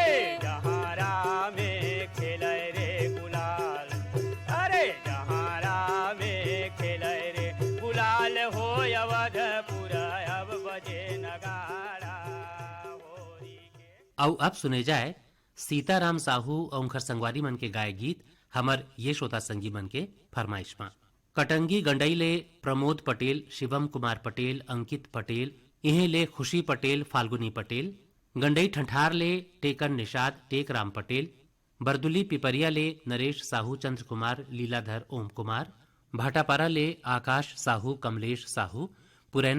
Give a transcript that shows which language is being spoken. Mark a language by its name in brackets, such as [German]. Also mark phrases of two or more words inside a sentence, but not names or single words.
[Chhattisgarhi] जहारा में खेले रे गुलाल अरे जहारा में खेले रे गुलाल हो अवधपुर अब बजे नगाड़ा होरी के। औ अब सुने जाए सीताराम साहू और उनकर संगवारी मन के गाय गीत हमर ये श्रोता संगी मन के फरमाइश में। कटंगी गंडई ले प्रमोद पटेल, शिवम कुमार पटेल, अंकित पटेल, इहे ले खुशी पटेल, फाल्गुनी पटेल, गंडई ठंठार ले टेकन निषाद, टेक राम पटेल, बरदुली पिपरिया ले नरेश साहू, चंद्र कुमार, लीलाधर, ओम कुमार, भाटापारा ले आकाश साहू, कमलेश साहू, पुरैना